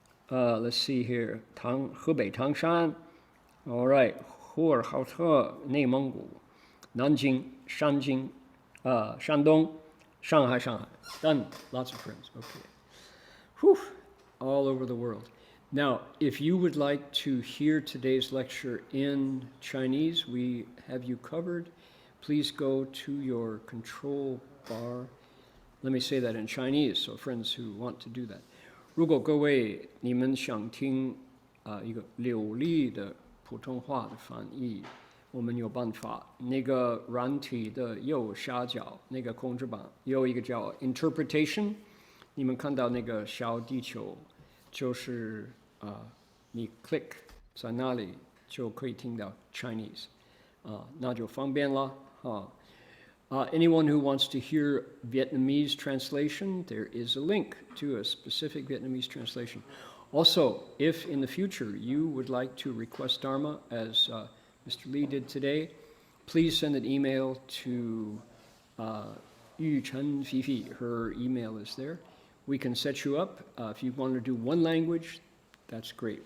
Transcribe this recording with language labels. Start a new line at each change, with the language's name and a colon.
English: Let's see here，河北唐山。 All right，呼和浩特，内蒙古，南京，山东，上海。 Done. Lots of friends. Okay. Whew. All over the world. Now, if you would like to hear today's lecture in Chinese, we have you covered. Please go to your control bar. Let me say that in Chinese, so friends who want to do that.
Chinese: 如果各位你们想听一个流利的普通话的翻译，我们有办法。那个软体的右下角那个控制板有一个叫 interpretation， 你们看到那个小地球，就是你 click 在那里就可以听到 Chinese，那就方便了
English: anyone who wants to hear Vietnamese translation, there is a link to a specific Vietnamese translation. Also, if in the future you would like to request Dharma, as Mr. Lee did today, please send an email to Yu Chen Fifi. Her email is there. We can set you up. If you want to do one language, that's great.